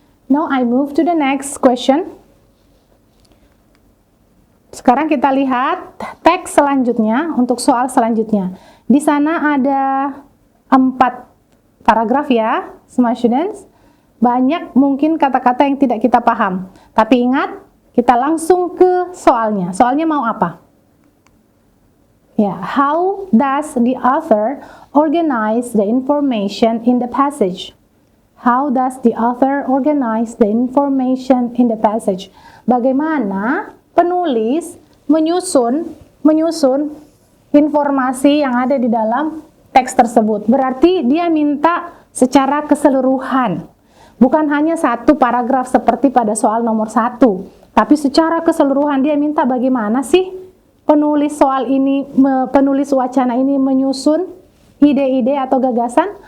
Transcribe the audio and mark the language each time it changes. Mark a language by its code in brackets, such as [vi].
[en] Now I move to the next question. [id] Sekarang kita lihat teks selanjutnya untuk soal selanjutnya. Di sana ada 4 paragraf ya, smart students. Banyak mungkin kata-kata yang tidak kita paham. Tapi ingat, kita langsung ke soalnya. Soalnya mau apa? [en] Ya, how does the author organize the information in the passage? How does the author organize the information in the passage? [id] Bagaimana penulis menyusun informasi yang ada di dalam teks tersebut. Berarti dia minta secara keseluruhan. Bukan hanya satu paragraf seperti pada soal nomor 1, tapi secara keseluruhan dia minta bagaimana sih penulis soal ini, penulis wacana ini menyusun ide-ide atau gagasan.